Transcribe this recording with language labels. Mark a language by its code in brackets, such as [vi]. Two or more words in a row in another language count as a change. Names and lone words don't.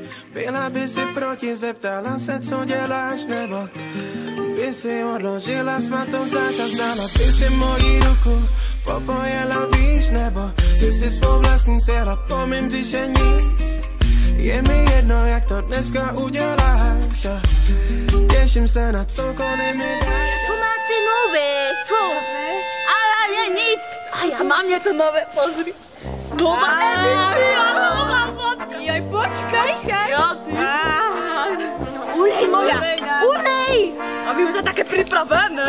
[cs] Byla by si proti, zeptala se, co děláš, nebo by si odložila svatou zář a vzala by si moji ruku, popojela víš, nebo by si svou vlastní sjela po mým břiše níž. Je mi jedno, jak to dneska uděláš a těším se na cokoliv mi dáš. [sk] Tu máte nové, čo? Ale nie, nic. A ja mám niečo nové, pozri. Nová edícia, nová fotka. Joj, počkaj. Ulej moja, ulej. A vy už ste také pripravené.